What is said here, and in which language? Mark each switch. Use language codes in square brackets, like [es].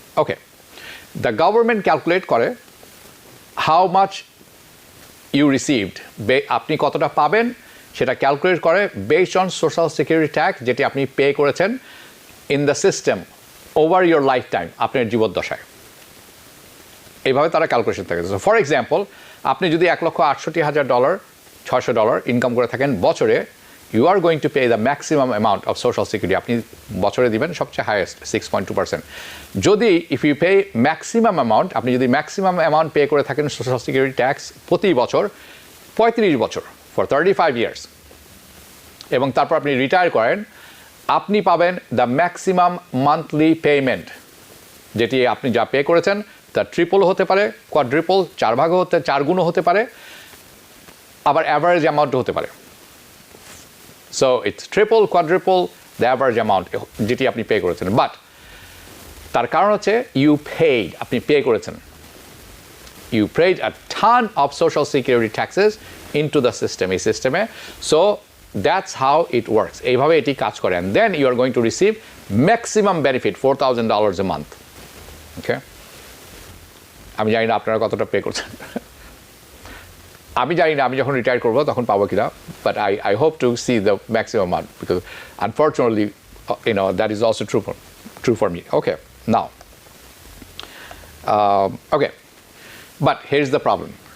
[en] okay, the government calculate করে how much you received, [bn] আপনি কতটা পাবেন সেটা ক্যালকুলেট করে [en] based on social security tax, [bn] যেটি আপনি পে করেছেন [en] in the system over your lifetime, [bn] আপনার জীবদ্দশায়। এইভাবে তারা ক্যালকুলেশন থাকে। [en] for example, [bn] আপনি যদি $1,68,600 ইনকাম করে থাকেন বছরে, [en] you are going to pay the maximum amount of social security. [bn] আপনি বছরে দিবেন সবচেয়ে হাইয়েস্ট 6.2%। যদি [en] if you pay maximum amount, [bn] আপনি যদি ম্যাক্সিমাম অ্যামাউন্ট পে করে থাকেন সোশ্যাল সিকিউরিটি ট্যাক্স প্রতি বছর 35 বছর, [en] for 35 years, [bn] এবং তারপর আপনি রিটায়ার করেন, আপনি পাবেন [en] the maximum monthly payment, [bn] যেটি আপনি যা পে করেছেন তা ট্রিপল হতে পারে, কোয়াড্রিপল, 4 গুণও হতে পারে, আবার অ্যাভারেজ অ্যামাউন্টও হতে পারে। [en] so it's triple, quadruple, the average amount [bn] যেটি আপনি পে করেছেন। [en] but [bn] তার কারণ হচ্ছে আপনি পে করেছেন, [en] you paid a ton of social security taxes into the system, [bn] এই সিস্টেমে। [en] so that's how it works, [bn] এইভাবে এটি কাজ করে। [en] And then you are going to receive maximum benefit $4,000 a month. [bn] ওকে, আমি জানি না আপনারা কতটা পে করছেন, আমি জানি না আমি যখন রিটায়ার করবো তখন পাবো কিনা, [en] But I hope to see the maximum month, because unfortunately that is also true for me. Okay, now okay, but here's the problem.